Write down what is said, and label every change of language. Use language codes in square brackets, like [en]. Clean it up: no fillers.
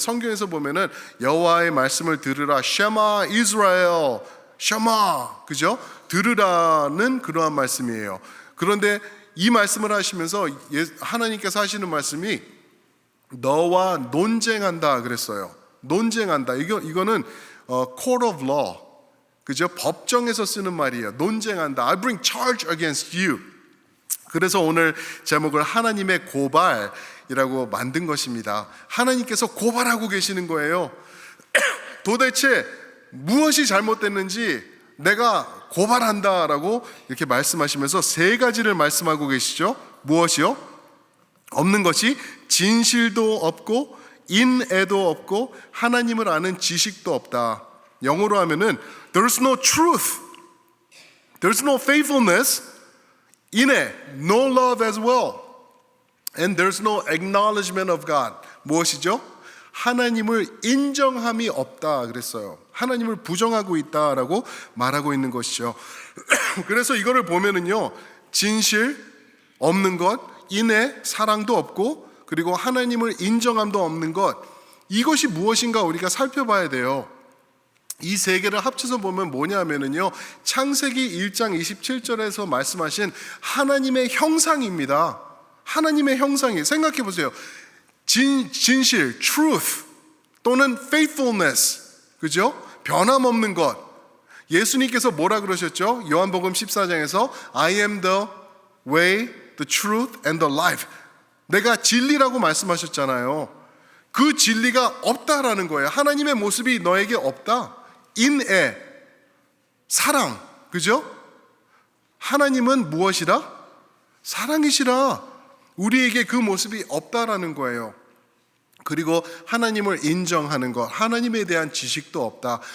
[ko] 성경에서 보면은 여호와의 말씀을 들으라, 샤마 이스라엘, 샤마, 그죠? 들으라는 그러한 말씀이에요. 그런데 이 말씀을 하시면서 하나님께서 하시는 말씀이 너와 논쟁한다 그랬어요. 논쟁한다. 이거는 [en] court of law, [ko] 그죠? 법정에서 쓰는 말이에요. 논쟁한다. [en] I bring charge against you. [ko] 그래서 오늘 제목을 하나님의 고발이라고 만든 것입니다. 하나님께서 고발하고 계시는 거예요. 도대체 무엇이 잘못됐는지 내가 고발한다라고 이렇게 말씀하시면서 세 가지를 말씀하고 계시죠. 무엇이요? 없는 것이 진실도 없고 인애도 없고 하나님을 아는 지식도 없다. 영어로 하면은 [en] There's no truth, There's no faithfulness, [ko] 인애, [en] no love as well, and there's no acknowledgement of God. [ko] 무엇이죠? 하나님을 인정함이 없다 그랬어요. 하나님을 부정하고 있다라고 말하고 있는 것이죠. 그래서 이거를 보면은요, 진실 없는 것, 인애, 사랑도 없고, 그리고 하나님을 인정함도 없는 것, 이것이 무엇인가 우리가 살펴봐야 돼요. 이 세 개를 합쳐서 보면 뭐냐면은요, 창세기 1장 27절에서 말씀하신 하나님의 형상입니다. 하나님의 형상이, 생각해 보세요. 진실, truth 또는 faithfulness, 그죠? 변함없는 것. 예수님께서 뭐라 그러셨죠? 요한복음 14장에서 [en] I am the way, the truth and the life. [ko] 내가 진리라고 말씀하셨잖아요. 그 진리가 없다라는 거예요. 하나님의 모습이 너에게 없다. 인애, 사랑, 그죠? 하나님은 무엇이라? 사랑이시라. 우리에게 그 모습이 없다라는 거예요. 그리고 하나님을 인정하는 것, 하나님에 대한 지식도 없다.